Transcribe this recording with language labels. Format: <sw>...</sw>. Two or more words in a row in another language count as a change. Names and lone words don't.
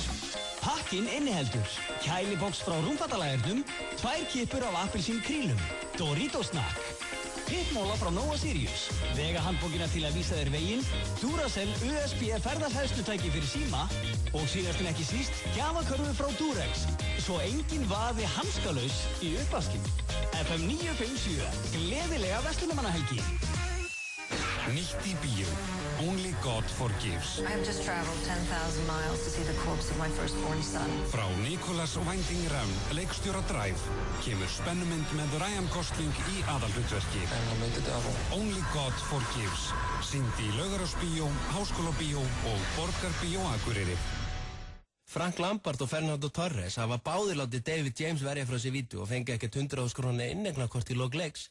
<is>Pakkinn inniheldur kælibóks frá rúmfattalægurnum, 2 kippur af appelsín krílum, Doritos Snack, pitmóla frá Nova Sirius, vegahandbókina til að vísa þér veginn, Duracell USB ferðarhæðslutæki fyrir síma og síðast en ekki síst gjafakörfu frá Durex, svo engin vaði hanskalaus í uppvaskinn. FM 957, gleðilega verslunarmannahelgi. Nýtt í bíó. Only God Forgives.</is> <en>I have just traveled 10,000 miles to see the corpse of my firstborn son.</en> <is>Frá Nicholas Winding Refn, leikstjóra Drive, kemur spennumynd með Ryan Gosling í aðalhlutverki. Only God Forgives. Sýnd í Laugarásbíó, Háskólabíó og Borgarbíó Akureyri. Frank Lampard og Fernando Torres hafa báðir látið David James verja frá sér vítu og fengið ekkert 100.000 króna inneignarkort í lok leiks.</is>